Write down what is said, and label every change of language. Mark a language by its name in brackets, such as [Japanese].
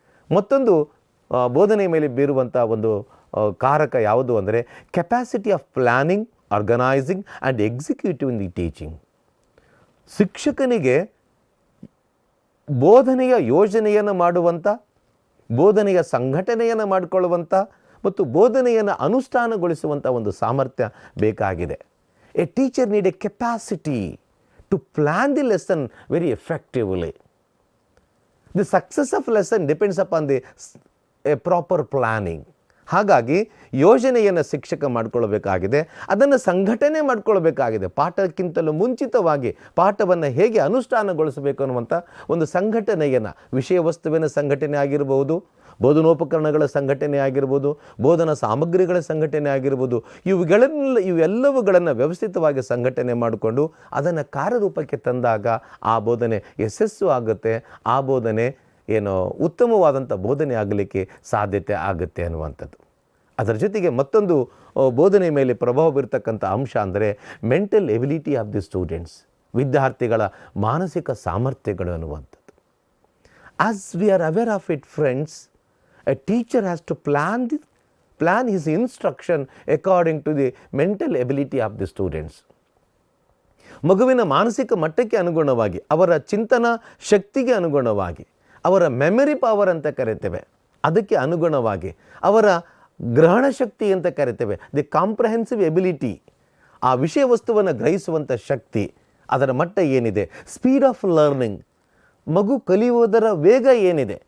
[Kannada] ಮತ್ತೊಂದು ಬೋಧನೆಯ ಮೇಲೆ ಬೀರುವಂಥ ಒಂದು ಕಾರಕ ಯಾವುದು ಅಂದರೆ [English] Capacity of planning, organising and executive in the teaching. [Kannada] ಶಿಕ್ಷಕನಿಗೆ ಬೋಧನೆಯ ಯೋಜನೆಯನ್ನು ಮಾಡುವಂಥ, ಬೋಧನೆಯ ಸಂಘಟನೆಯನ್ನು ಮಾಡಿಕೊಳ್ಳುವಂಥ ಮತ್ತು ಬೋಧನೆಯನ್ನು ಅನುಷ್ಠಾನಗೊಳಿಸುವಂಥ ಒಂದು ಸಾಮರ್ಥ್ಯ ಬೇಕಾಗಿದೆ. [English] A teacher need a capacity to plan the lesson very effectively. The success of lesson depends upon a proper planning. [Kannada] ಹಾಗಾಗಿ ಯೋಜನೆಯನ್ನು ಶಿಕ್ಷಕ ಮಾಡಿಕೊಳ್ಳಬೇಕಾಗಿದೆ, ಅದನ್ನು ಸಂಘಟನೆ ಮಾಡಿಕೊಳ್ಳಬೇಕಾಗಿದೆ. ಪಾಠಕ್ಕಿಂತಲೂ ಮುಂಚಿತವಾಗಿ ಪಾಠವನ್ನು ಹೇಗೆ ಅನುಷ್ಠಾನಗೊಳಿಸಬೇಕು ಅನ್ನುವಂಥ ಒಂದು ಸಂಘಟನೆಯನ್ನು, ವಿಷಯ ವಸ್ತುವಿನ ಸಂಘಟನೆ ಆಗಿರ್ಬೋದು, ಬೋಧನೋಪಕರಣಗಳ ಸಂಘಟನೆ ಆಗಿರ್ಬೋದು, ಬೋಧನಾ ಸಾಮಗ್ರಿಗಳ ಸಂಘಟನೆ ಆಗಿರ್ಬೋದು, ಇವೆಲ್ಲವುಗಳನ್ನು ವ್ಯವಸ್ಥಿತವಾಗಿ ಸಂಘಟನೆ ಮಾಡಿಕೊಂಡು ಅದನ್ನು ಕಾರ್ಯರೂಪಕ್ಕೆ ತಂದಾಗ ಆ ಬೋಧನೆ ಯಶಸ್ಸು ಆಗುತ್ತೆ. ಆ ಬೋಧನೆ ಏನು ಉತ್ತಮವಾದಂಥ ಬೋಧನೆ ಆಗಲಿಕ್ಕೆ ಸಾಧ್ಯತೆ ಆಗುತ್ತೆ ಅನ್ನುವಂಥದ್ದು. ಅದರ ಜೊತೆಗೆ ಮತ್ತೊಂದು ಬೋಧನೆ ಮೇಲೆ ಪ್ರಭಾವ ಬೀರ್ತಕ್ಕಂಥ ಅಂಶ ಅಂದರೆ [English] mental ability of the students, [Kannada] ವಿದ್ಯಾರ್ಥಿಗಳ ಮಾನಸಿಕ ಸಾಮರ್ಥ್ಯಗಳು ಅನ್ನುವಂಥದ್ದು. [English] As we are aware of it friends, a teacher has to plan his instruction according to the mental ability of the students. [Kannada] ಮಗುವಿನ ಮಾನಸಿಕ ಮಟ್ಟಕ್ಕೆ ಅನುಗುಣವಾಗಿ, ಅವರ ಚಿಂತನಾ ಶಕ್ತಿಗೆ ಅನುಗುಣವಾಗಿ, ಅವರ ಮೆಮರಿ ಪವರ್ ಅಂತ ಕರಿತೇವೆ ಅದಕ್ಕೆ ಅನುಗುಣವಾಗಿ, ಅವರ ಗ್ರಹಣ ಶಕ್ತಿ ಅಂತ ಕರಿತೇವೆ, [English] the comprehensive ability, [Kannada] ಆ ವಿಷಯ ವಸ್ತುವನ್ನು ಗ್ರಹಿಸುವಂಥ ಶಕ್ತಿ, ಅದರ ಮಟ್ಟ ಏನಿದೆ, [English] speed of learning, [Kannada] ಮಗು ಕಲಿಯುವುದರ ವೇಗ ಏನಿದೆ.